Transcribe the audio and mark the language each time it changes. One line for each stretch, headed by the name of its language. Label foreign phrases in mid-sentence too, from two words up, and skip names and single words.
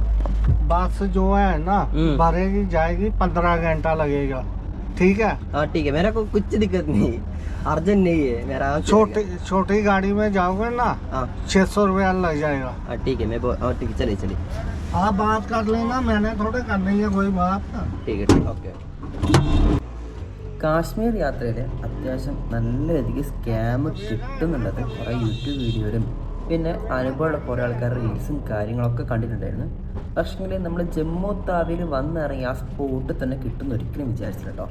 Hindi: बस जो है ना भरेगी जाएगी 15 घंटा लगेगा, ठीक है? हाँ ठीक है, मेरा को कुछ दिक्कत नहीं, अर्जेंट नहीं है मेरा। छोटी गाड़ी में जाओगे ना हाँ 600 रुपया लग जाएगा। हाँ ठीक है मैं ठीक है चलिए आप बात कर लेना, मैंने थोड़े करनी है कोई बात। ठीक है ठीक ഓക്കെ।
Malayalam: കാശ്മീർ യാത്രയിൽ അത്യാവശ്യം നല്ല രീതിക്ക് സ്കാം കിട്ടുന്നുള്ളത് കുറേ യൂട്യൂബ് വീഡിയോയിലും പിന്നെ അനുഭവമുള്ള കുറേ ആൾക്കാർ റീൽസും കാര്യങ്ങളൊക്കെ കണ്ടിട്ടുണ്ടായിരുന്നു. പക്ഷേ നമ്മൾ ജമ്മു താവിയിൽ വന്നിറങ്ങി ആ സ്പോട്ട് തന്നെ കിട്ടുമെന്ന് ഒരിക്കലും വിചാരിച്ചില്ല കേട്ടോ.